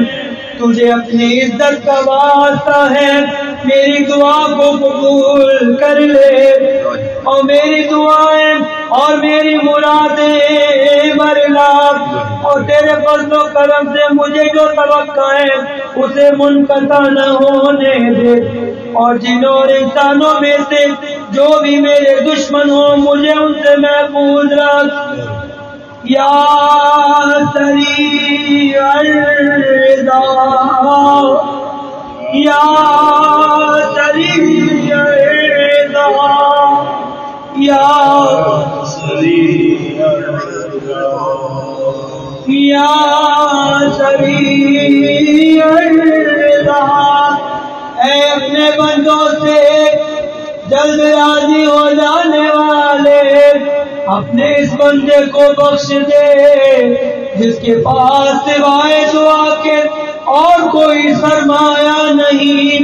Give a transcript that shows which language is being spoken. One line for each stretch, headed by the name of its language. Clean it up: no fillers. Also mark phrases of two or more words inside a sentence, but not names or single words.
Urdu: تجھے اپنی عزت کا واسطہ ہے، میری دعا کو قبول کر لے، اور میری دعائیں اور میری مرادیں برلا، اور تیرے فضل و کرم سے مجھے جو توقع ہے اسے منقطع نہ ہونے دے، اور جنوں اور انسانوں میں سے جو بھی میرے دشمن ہوں مجھے ان سے محفوظ رکھ۔
Arabic: یا سریع الرضا، یا سریع الرضا، یا سریع الرضا، یا سریع الرضا۔
Urdu: اے اپنے بندوں سے جلد راضی ہو جانے والے، اپنے اس بندے کو بخش دے جس کے پاس سوائے دعا کے اور کوئی سرمایہ نہیں۔